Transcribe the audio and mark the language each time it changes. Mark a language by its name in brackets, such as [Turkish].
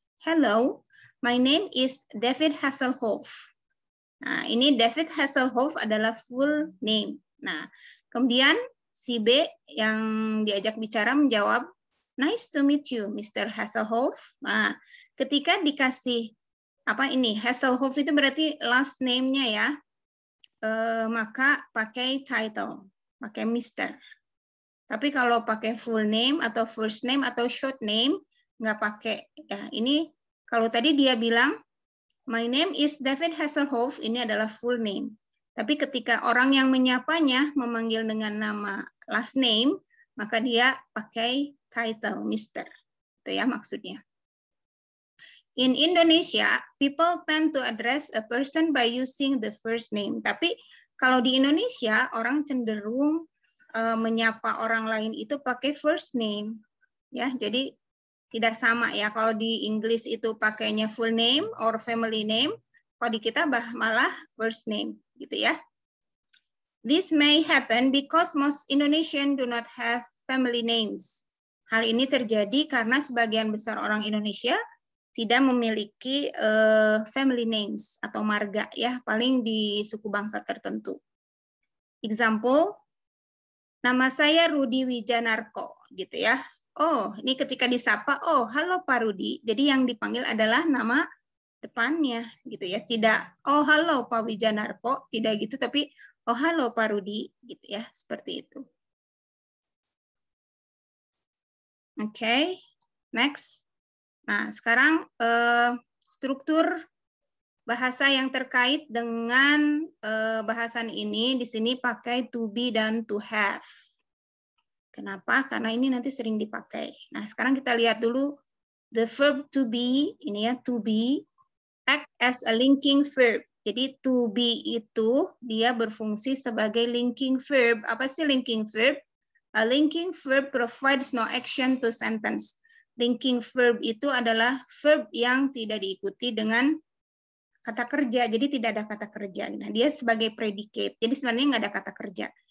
[English] Hello, my name is David Hasselhoff. [Indonesian] Nah, ini David Hasselhoff adalah full name. Nah, kemudian si B yang diajak bicara menjawab, [English] nice to meet you, [Indonesian] Mr. Hasselhoff. Nah, ketika dikasih Hasselhoff itu berarti last name-nya ya, maka pakai title, pakai Mr. Tapi kalau pakai full name atau first name atau short name, nggak pakai. Ya, ini kalau tadi dia bilang, [English] my name is David Hasselhoff, [Indonesian] ini adalah full name. Tapi ketika orang yang menyapanya memanggil dengan nama last name, maka dia pakai title, Mr. Itu ya maksudnya. [English] In Indonesia, people tend to address a person by using the first name. [Indonesian] Tapi kalau di Indonesia, orang cenderung menyapa orang lain itu pakai first name. Ya, jadi tidak sama ya. Kalau di Inggris itu pakainya full name or family name, kalau di kita malah first name, gitu ya. [English] This may happen because most Indonesian do not have family names. [Indonesian] Hal ini terjadi karena sebagian besar orang Indonesia tidak memiliki family names atau marga ya, paling di suku bangsa tertentu. Example, nama saya Rudi Wijanarko, gitu ya. Oh, ini ketika disapa, oh halo Pak Rudi. Jadi yang dipanggil adalah nama depannya, gitu ya. Tidak, oh halo Pak Wijanarko, tidak gitu, tapi oh halo Pak Rudi, gitu ya, seperti itu. Oke, next. Nah, sekarang struktur bahasa yang terkait dengan bahasan ini di sini pakai to be dan to have. Kenapa? Karena ini nanti sering dipakai. Nah, sekarang kita lihat dulu the verb to be, ini ya, [English] to be act as a linking verb. [Indonesian] Jadi to be itu dia berfungsi sebagai linking verb. Apa sih linking verb? [English] A linking verb provides no action to sentence. [Indonesian] Linking verb itu adalah verb yang tidak diikuti dengan kata kerja, jadi tidak ada kata kerja. Nah, dia sebagai predicate, jadi sebenarnya nggak ada kata kerja.